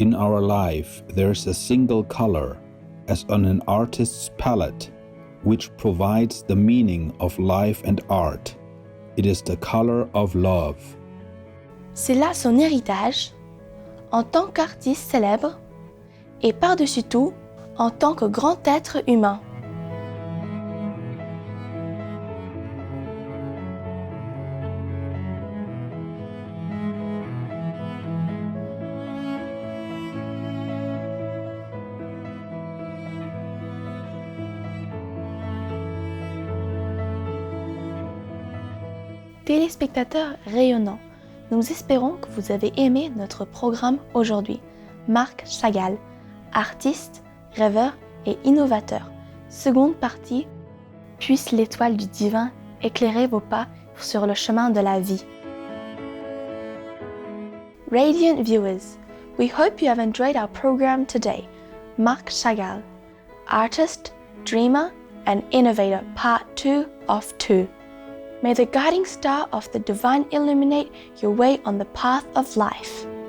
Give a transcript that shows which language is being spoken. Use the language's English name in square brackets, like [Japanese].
[English] In our life, there's a single color, as on an artist's palette, which provides the meaning of life and art. It is the color of love. » [French] C'est là son héritage, en tant qu'artiste célèbre, et par-dessus tout, en tant que grand être humain. Téléspectateurs rayonnants, nous espérons que vous avez aimé notre programme aujourd'hui. Marc Chagall, artiste, rêveur et innovateur. Seconde partie, puisse l'étoile du divin éclairer vos pas sur le chemin de la vie. [English] Radiant viewers, we hope you have enjoyed our program today. Marc Chagall, artist, dreamer and innovator, part 2 of 2. May the guiding star of the divine illuminate your way on the path of life.